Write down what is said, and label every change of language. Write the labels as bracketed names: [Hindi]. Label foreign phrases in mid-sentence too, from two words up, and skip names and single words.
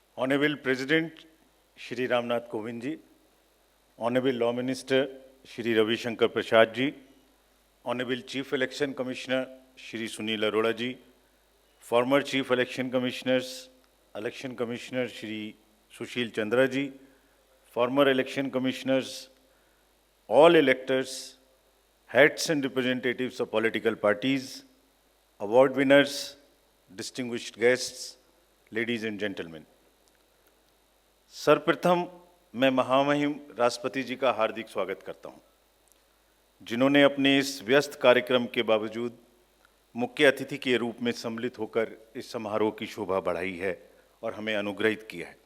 [English] Honorable President Shri Ramnath Kovind ji, Honorable Law Minister Shri Ravi Shankar Prasad ji, Honorable Chief Election Commissioner Shri Sunil Arora ji, former Chief Election Commissioners, Election Commissioner Shri Sushil Chandra ji, former Election Commissioners, all electors, heads and representatives of political parties, award winners, distinguished guests, ladies and gentlemen. [Hindi] सर्वप्रथम मैं महामहिम राष्ट्रपति जी का हार्दिक स्वागत करता हूं, जिन्होंने अपने इस व्यस्त कार्यक्रम के बावजूद मुख्य अतिथि के रूप में सम्मिलित होकर इस समारोह की शोभा बढ़ाई है और हमें अनुग्रहित किया है।